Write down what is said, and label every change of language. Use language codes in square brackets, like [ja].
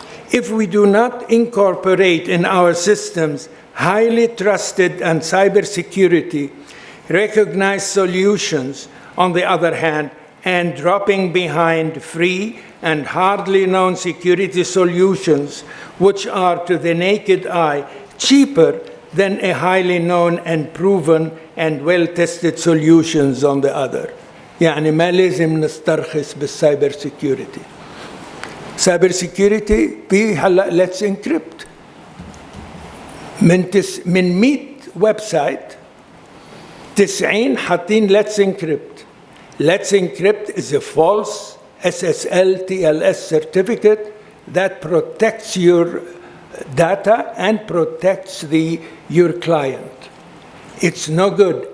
[en] If we do not incorporate in our systems highly trusted and cybersecurity recognized solutions, on the other hand, and dropping behind free and hardly known security solutions, which are to the naked eye cheaper than a highly known and proven and well-tested solutions on the other. [ar] يعني ما لازم نسترخص بالسايبر سيكيورتي. سايبر سيكيورتي هلا let's encrypt. من 100 ويب سايت 90 حاطين [en] let's encrypt. Let's encrypt is a false SSL TLS certificate that protects your data and protects your client. It's no good.